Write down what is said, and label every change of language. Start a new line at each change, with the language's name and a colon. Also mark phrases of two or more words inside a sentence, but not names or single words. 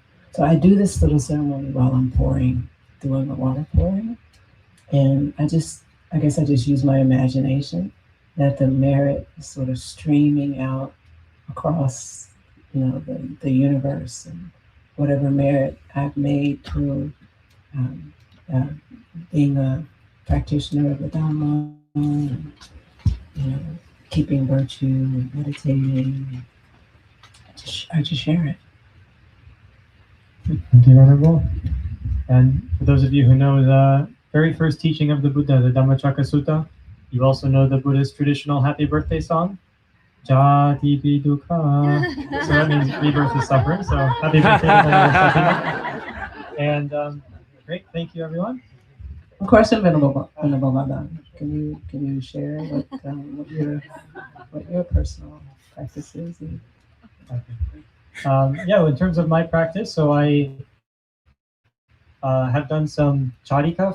English: So I do this little ceremony while I'm doing the water pouring, and I guess I just use my imagination that the merit is sort of streaming out across, the universe, and whatever merit I've made through being a practitioner of the Dhamma, and, keeping virtue and meditating. I just share it. Thank you, Venerable. And for those of you who know the very first teaching of the Buddha, the Dhammacakka Sutta, you also know the Buddhist traditional happy birthday song,
Pali: Jati pi dukkha.
English: So that means rebirth is suffering. So happy birthday to Venerable Satima. And great, thank you, everyone. Of course, Venerable Madan, can you share what your what your personal practice is. Yeah, in terms of my practice, so I have done some charika.